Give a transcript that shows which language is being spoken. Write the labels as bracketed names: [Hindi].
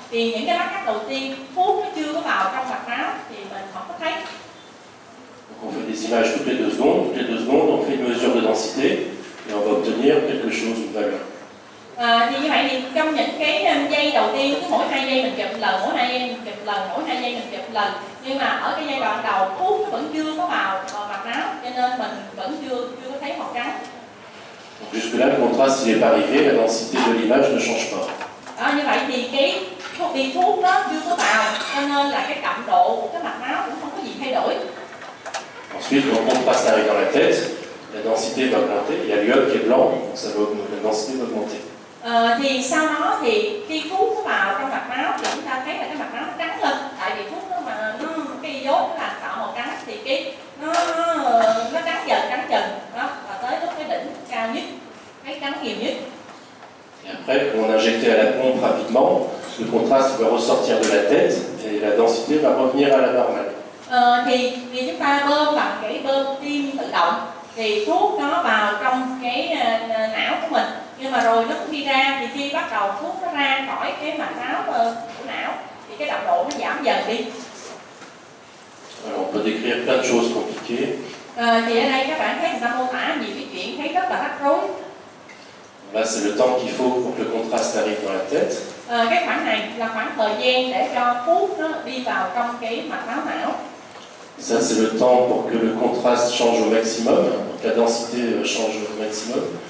[Vietnamese] Thì những cái lát cắt đầu tiên thuốc nó chưa có vào trong mạch máu thì mình không có thấy. [French] On fait des images toutes les 2 secondes. Toutes les 2 secondes, on fait une mesure de densité et on va obtenir quelque chose, une valeur. [Vietnamese] Thì như vậy thì trong những cái giây đầu tiên, cứ mỗi 2 giây mình chụp lần, mỗi 2 giây mình chụp lần, mỗi 2 giây mình chụp lần. Nhưng mà ở cái giai đoạn đầu thuốc nó vẫn chưa có vào mạch máu, cho nên mình vẫn chưa có thấy màu trắng. [French] Donc jusque-là, le contraste il n'est pas arrivé, la densité de l'image ne change pas. [Vietnamese] Như vậy thì cái thuốc đó chưa có vào, cho nên là cái đậm độ của cái mạch máu cũng không có gì thay đổi. [French] Ensuite, quand le contraste arrive dans la tête, la densité va augmenter. Il y a l'iode qui est blanc, donc ça va, la densité va augmenter. [Vietnamese] Thì sau đó thì khi thuốc nó vào trong mạch máu thì chúng ta thấy là cái mạch máu nó trắng lên, tại vì thuốc nó cái iốt nó làm tạo màu trắng, thì cái nó trắng dần đó, và tới lúc cái đỉnh cao nhất, cái trắng nhiều nhất. [French] Et après, quand on injectait à la pompe rapidement, le contraste va ressortir de la tête et la densité va revenir à la normale. [Vietnamese] Thì chúng ta bơm bằng cái bơm tim tự động, thì thuốc nó vào trong cái não của mình, nhưng mà rồi nó cũng đi ra, thì khi bắt đầu thuốc nó ra khỏi cái mạch máu của não thì cái đậm độ nó giảm dần đi. [French] Alors, on peut décrire plein de choses compliquées. [Vietnamese] Thì ở đây các bạn thấy người ta mô tả nhiều cái chuyện thấy rất là rắc rối. [French] Là, c'est le temps qu'il faut pour que le contraste arrive dans la tête. [Vietnamese] Cái khoảng này là khoảng thời gian để cho thuốc nó đi vào trong cái mạch máu não. [French] Ça, c'est le temps pour que le contraste change au maximum, pour que la densité change au maximum.